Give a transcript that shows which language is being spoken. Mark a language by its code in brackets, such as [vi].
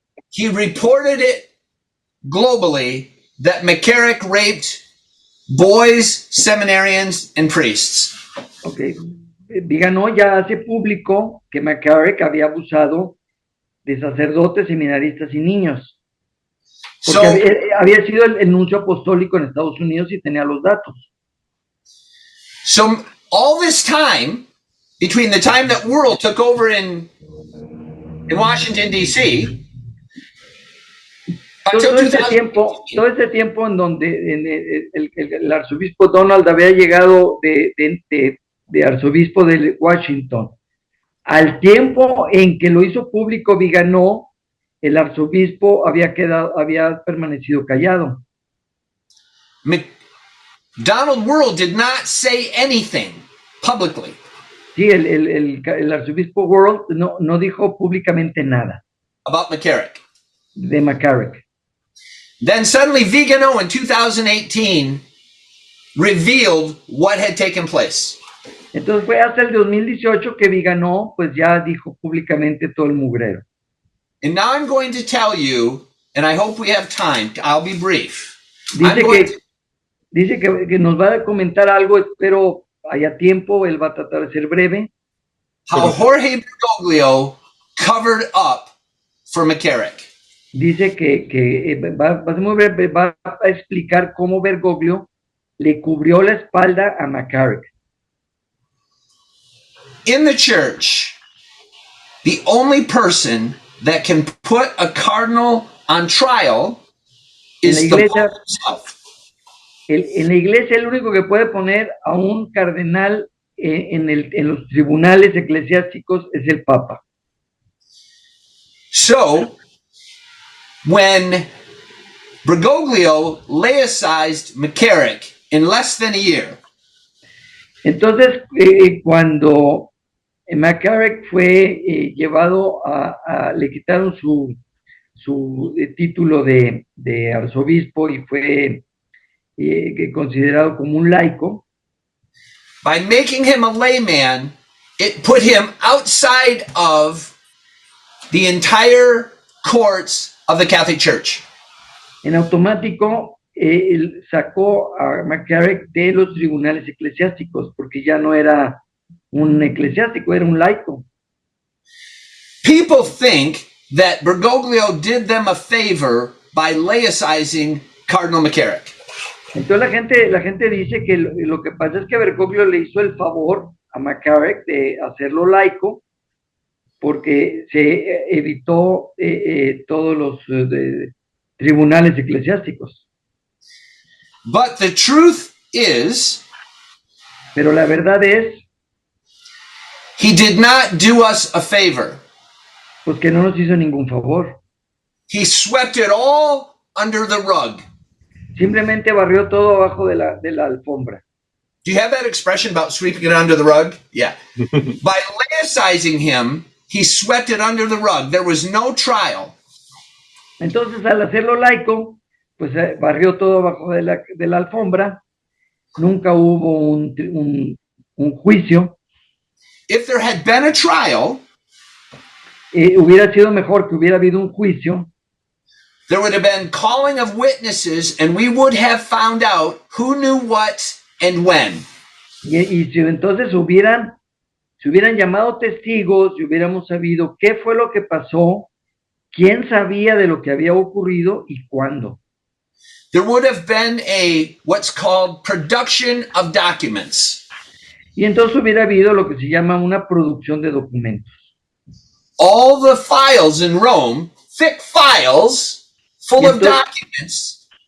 [en] he reported it globally that McCarrick raped boys, seminarians, and priests. [es] Okay. Viganò ya hace público que McCarrick había abusado de sacerdotes, seminaristas y niños. Porque [en] So, [es] había sido el nuncio apostólico en Estados Unidos y tenía los datos. [en] so all this time, between the time that World took over in Washington, D.C., until [es] Todo ese [en] 2000, [es] tiempo en donde el arzobispo Donald había llegado de arzobispo de Washington, al tiempo en que lo hizo público Viganó, el arzobispo había permanecido callado. [en] Donald World did not say anything publicly. [es] Sí, el arzobispo World no dijo públicamente nada [en] About McCarrick. [es] de McCarrick. [en] Then suddenly Vigano in 2018 revealed what had taken place. [es] Entonces fue hasta el 2018 que Viganó pues ya dijo públicamente todo el mugrero. [en] And now I'm going to tell you, and I hope we have time, I'll be brief. [es] Dice que nos va a comentar algo, espero haya tiempo, él va a tratar de ser breve. [en] How Jorge Bergoglio covered up for McCarrick. [es] Dice que va a ser muy breve, va a explicar cómo Bergoglio le cubrió la espalda a McCarrick. [en] In the church, the only person that can put a cardinal on trial is the Pope himself. [es] En la iglesia el único que puede poner a un cardenal en los tribunales eclesiásticos es el Papa. [en] So, when Bergoglio laicized McCarrick in less than a year, [es] entonces cuando McCarrick fue llevado le quitaron su título de arzobispo y fue considerado como un laico. [en] by making him a layman, it put him outside of the entire courts of the Catholic Church. [es] En automático, él sacó a McCarrick de los tribunales eclesiásticos, porque ya no era un eclesiástico, era un laico. [en] People think that Bergoglio did them a favor by laicizing Cardinal McCarrick. [es] Entonces la gente dice que lo que pasa es que Bergoglio le hizo el favor a McCarrick de hacerlo laico, porque se evitó todos los tribunales eclesiásticos. [en] But the truth is, [es] pero la verdad es, [en] he did not do us a favor. [es] Pues que no nos hizo ningún favor. [en] He swept it all under the rug. [es] Simplemente barrió todo abajo de la alfombra. [en] Do you have that expression about sweeping it under the rug? Yeah. By laicizing him, he swept it under the rug. There was no trial. [es] Entonces, al hacerlo laico, pues barrió todo abajo de la alfombra. Nunca hubo un juicio. [en] If there had been a trial, [es] hubiera sido mejor que hubiera habido un juicio. [en] There would have been calling of witnesses, and we would have found out who knew what and when. [es] Y si entonces se hubieran llamado testigos y hubiéramos sabido qué fue lo que pasó, quién sabía de lo que había ocurrido y cuándo. [en] There would have been what's called production of documents. [es] Y entonces hubiera habido lo que se llama una producción de documentos. [en] All the files in Rome, thick files, full of documents.